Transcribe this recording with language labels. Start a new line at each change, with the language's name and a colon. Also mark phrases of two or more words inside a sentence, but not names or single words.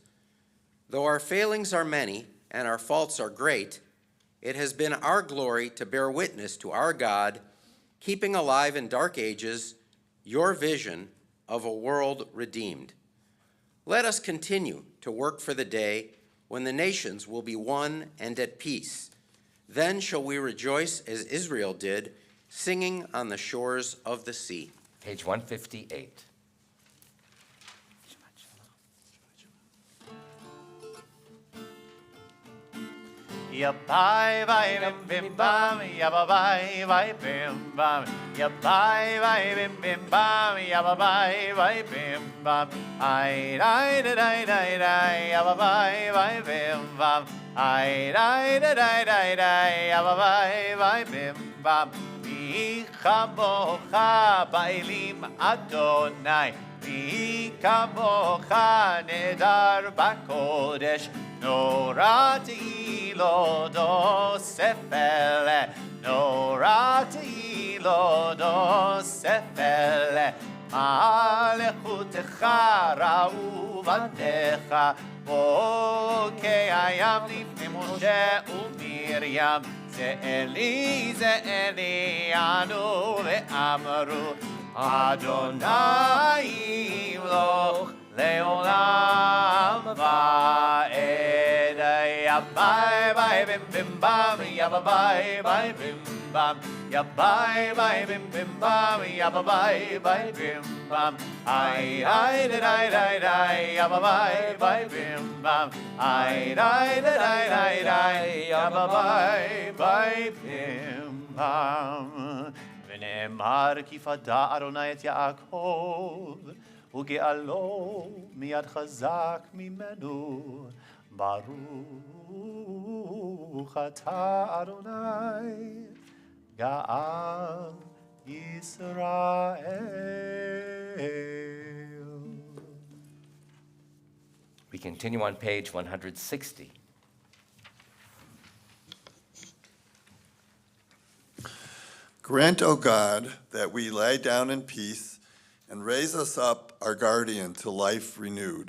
English: Though our failings are many and our faults are great, it has been our glory to bear witness to our God, keeping alive in dark ages your vision of a world redeemed. Let us continue to work for the day when the nations will be one and at peace. Then shall we rejoice as Israel did, singing on the shores of the sea. Page 158. Ya bye bye bim bim bam, ya bye bye bye bim bam, ya bye bye bim bim bam, ya bye bye bye bim bam. Ay da da da da da, ya bye bye bye bim bam. Ay da da da da da, ya bye bye bye bim bam.
Hebrew: מי כמוכה באלים אדוני, מי כמוכה נאדר בקודש. נורא תהלות עושה פלא, נורא תהלות עושה פלא, מלכותך ראו בניך, בוקע ים לפני משה ומרים, זה אלי ענו ואמרו, אדוני ימלוך לעולם ועד. Ya bye bye bim bim bam, ya bye bye bim bam, ya bye bye bim bim bam, ya bye bye bim bam. Ay ay da da da da, ya bye bye bim bam. Ay da da da da da, ya bye bye bim bam. ונאמר כי פדה אדוני את יעקב וגאלו מיד חזק ממנו. ברוך אתה אדוני גאל ישראל.
English: We continue on page 160. Grant, O God, that we lie down in peace and raise us up, our guardian, to life renewed.